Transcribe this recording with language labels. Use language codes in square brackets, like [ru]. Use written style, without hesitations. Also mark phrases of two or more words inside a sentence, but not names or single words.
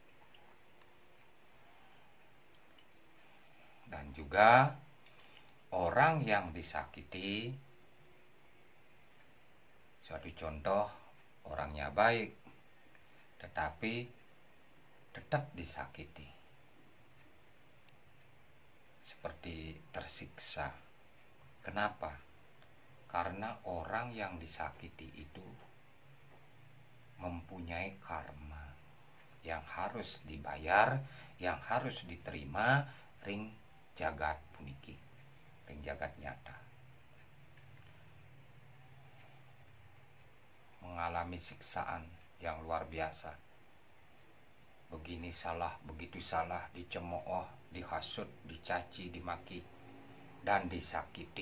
[id] Dan juga orang yang disakiti, suatu contoh, orangnya baik tetapi tetap disakiti, seperti tersiksa. Kenapa? Karena orang yang disakiti itu mempunyai karma yang harus dibayar, yang harus diterima [ban] ring jagat puniki, ring jagat nyata. [id] Mengalami siksaan yang luar biasa. Begini salah, begitu salah, dicemooh, dihasut, dicaci, dimaki, dan disakiti.